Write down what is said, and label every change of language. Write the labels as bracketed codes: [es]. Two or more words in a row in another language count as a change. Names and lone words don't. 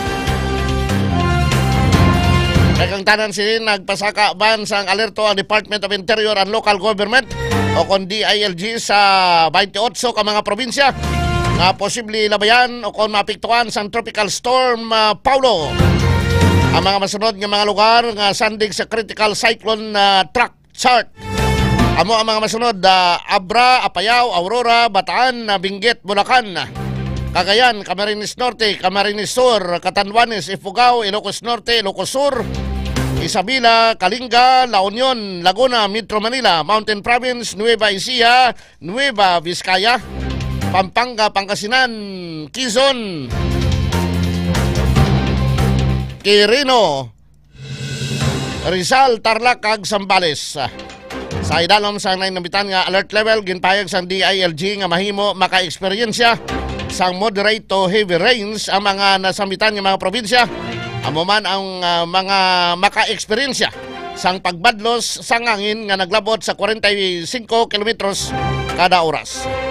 [hil] Kang tanan sila nagpasaka ban sang alerto ang Department of Interior and Local Government o kon DILG sa 28 ka mga probinsya nga posible labayan o kon mapiktuan sang [en] tropical storm [hil] Paulo. Ang mga masunod nga mga lugar nga sandig sa [en] critical cyclone track chart. [hil] Amo ang mga masunod Abra, Apayao, Aurora, Bataan, Benguet, Bulacan, Cagayan, Camarines Norte, Camarines Sur, Catanduanes, Ifugao, Ilocos Norte, Ilocos Sur, Isabela, Kalinga, La Union, Laguna, Metro Manila, Mountain Province, Nueva Ecija, Nueva Vizcaya, Pampanga, Pangasinan, Quezon, Quirino, Rizal, Tarlac, kag Zambales. Sa idalom sa nabitan nga alert level ginpayag sang DILG nga mahimo maka-eksperyensya sang [en] moderate to heavy rains [hil] ang mga nasambitan nga mga probinsya. Amo man ang mga maka-eksperyensya sang pagbadlos sang hangin nga naglabot sa 45 kilometros kada oras.